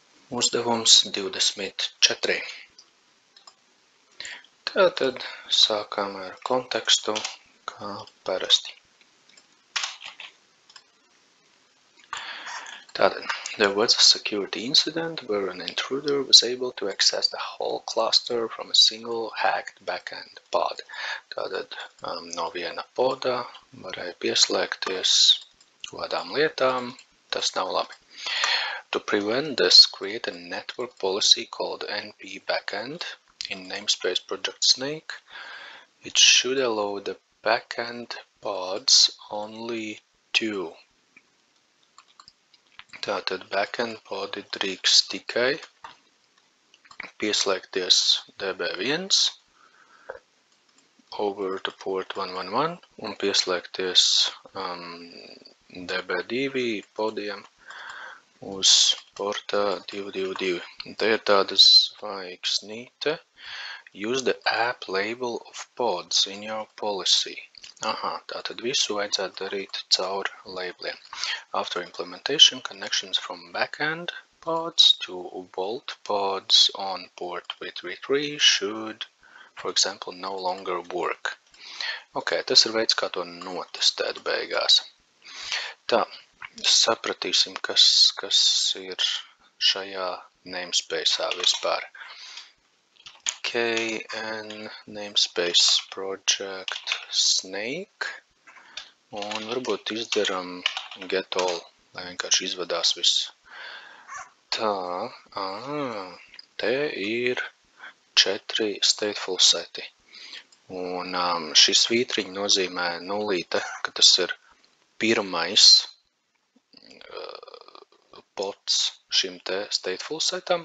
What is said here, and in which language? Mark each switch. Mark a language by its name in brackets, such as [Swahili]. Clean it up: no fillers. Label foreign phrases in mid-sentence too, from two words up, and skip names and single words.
[Latvian] Uzdevums 24. Tātad sākam ar kontekstu, kā parasti. Tātad, [English] there was a security incident where an intruder was able to access the whole cluster from a single hacked backend pod. [Latvian] Tātad no viena poda varēja pieslēgties kādām lietām, tas nav labi. [English] To prevent this, create a network policy called NP backend in namespace project Snake. It should allow the backend pods only two. [Latvian] Tātad backend podi drīkst tikai pieslēgties DB1 [English] over to port [Latvian] 111 un pieslēgties DB2 podiem uz porta 222. Te ir tāda zvaigznīte. [English] Use the app label of pods in your policy. [Latvian] Tātad visu vajadzētu darīt caur labeliem. [English] After implementation, connections from backend pods to Vault pods on port 333 should, for example, no longer work. [Latvian] Tas ir veids, kā to notestēt beigās. Tā, sapratīsim, kas ir šajā namespace'ā vispār. KN namespace project Snake un varbūt izdaram [English] get all, [Latvian] lai vienkārši izvadās viss. Tā, te ir 4 stateful seti. Un šī svītriņa nozīmē nulīte, ka tas ir pirmais pods šim te stateful setam.